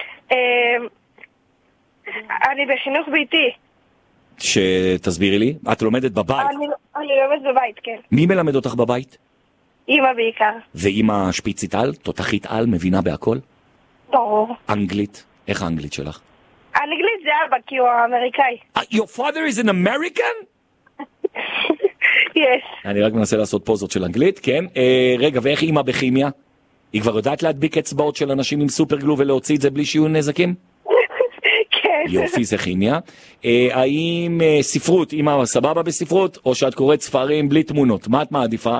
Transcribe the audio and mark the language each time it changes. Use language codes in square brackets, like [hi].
[he] אני בחינוך ביתי. שתסבירי לי, את לומדת בבית. אני לומד בבית, כן. מי מלמד אותך בבית? אמא בעיקר. ואמא שפיצית על, תותחית על, מבינה בהכל? ברור. אנגלית, איך האנגלית שלך? האנגלית זה אבא, כי הוא אמריקאי. [en] Your father is an American? [he] יש. אני רק מנסה לעשות פוזות של אנגלית, כן. רגע, ואיך אמא בכימיה? היא כבר יודעת להדביק אצבעות של אנשים עם סופר גלו ולהוציא את זה בלי שיהיו נזקים? יופי, זה כימיה. האם ספרות, אמא סבבה בספרות, או שאת קוראת ספרים בלי תמונות? מה את מעדיפה?